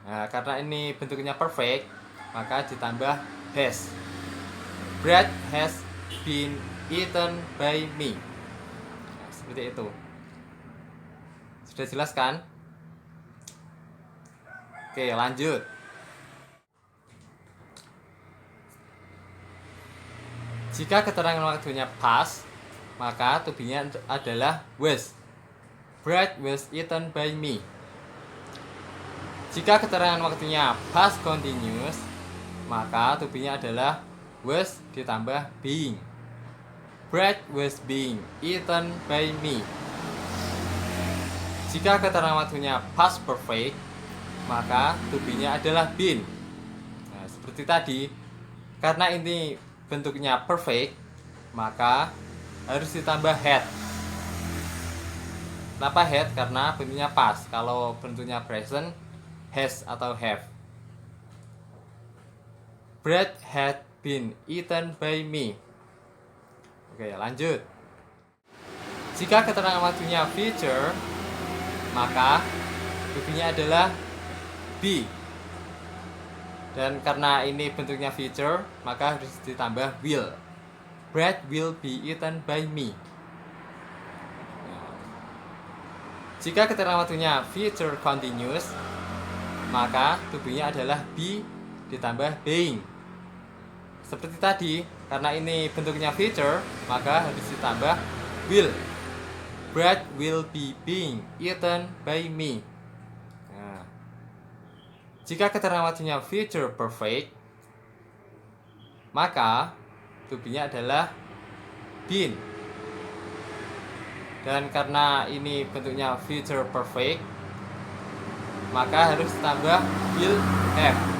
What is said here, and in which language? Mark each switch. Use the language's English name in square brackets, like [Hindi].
[Indonesian] Nah, karena ini bentuknya perfect, maka ditambah has. [English] Bread has been eaten by me. [Indonesian] Nah, seperti itu. Sudah jelas kan? Oke, lanjut. Jika keterangan waktunya past, maka to be-nya adalah was. Bread was eaten by me. Jika keterangan waktunya past continuous, maka to be-nya adalah was ditambah being. [English] Bread was being eaten by me. [Indonesian] Jika keterangan waktunya past perfect, maka to be-nya adalah been. Nah, seperti tadi, karena ini bentuknya perfect, maka harus ditambah had. Kenapa had? Karena bentuknya past. Kalau bentuknya present, has atau have. [English] Bread had been eaten by me. [Indonesian] Oke, lanjut. Jika keterangan waktunya future, maka to be-nya adalah be. Dan karena ini bentuknya future, maka harus ditambah will. [English] Bread will be eaten by me. [Indonesian] Jika keterangan waktunya future continuous, maka to be-nya adalah be ditambah being. Seperti tadi, karena ini bentuknya future, maka harus ditambah will. [English] Bread will be being eaten by me. [Indonesian] Nah, jika keterangan waktunya future perfect, maka to be-nya adalah been. Dan karena ini bentuknya future perfect, maka harus tambah will have.